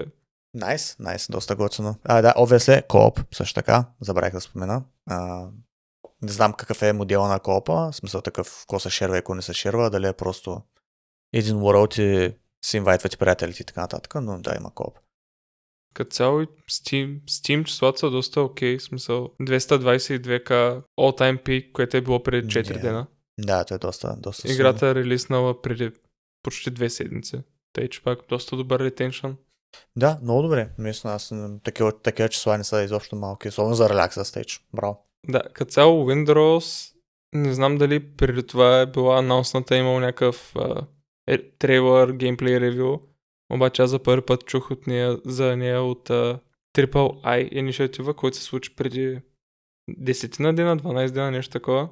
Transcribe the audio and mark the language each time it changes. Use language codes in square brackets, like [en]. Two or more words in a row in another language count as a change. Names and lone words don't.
[bg] Найс, доста готино. Да, obviously, кооп, също така, забравих да спомена. Не знам какъв е модела на коопа, в смисъл такъв, какво се шерва и какво не се шерва, дали е просто един world и си инвайтвате приятелите и така нататък, но да, има кооп. Като цяло Steam числата са доста окей, в смисъл 222k [en] all-time peak, [bg] което е било преди 4 дена. Да, това е доста играта е релиснала преди почти 2 седмици. Тъй, че пак доста добър ретеншън. Да, много добре. Наистина, аз такива числа не са изобщо малки, особено за релакса стейдж. Браво. Да, като цяло Windrose, не знам дали преди това е била анонсната, имал някакъв трейлър, геймплей ревю, обаче аз за първи път чух за нея от Triple I инициатива, който се случи преди 10 дена, 12 дена, нещо такова.